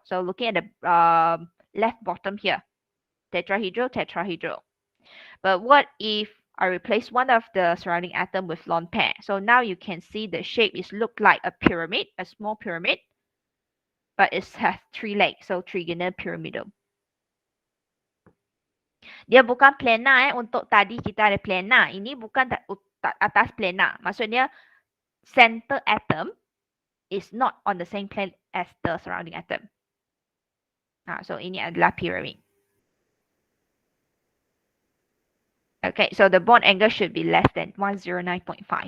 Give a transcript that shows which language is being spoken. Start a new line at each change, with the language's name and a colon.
English: So looking at the left bottom here, tetrahedral. But what if I replace one of the surrounding atom with lone pair? So now you can see the shape is look like a pyramid, a small pyramid, but it has 3 legs, so trigonal pyramidal.
Malay: Dia bukan planar untuk tadi kita ada planar. Ini bukan atas planar.
English: Maksudnya center atom is not on the same plane as the surrounding atom.
Malay: So ini adalah pyramid.
English: Okay, so the bond angle should be less than 109.5.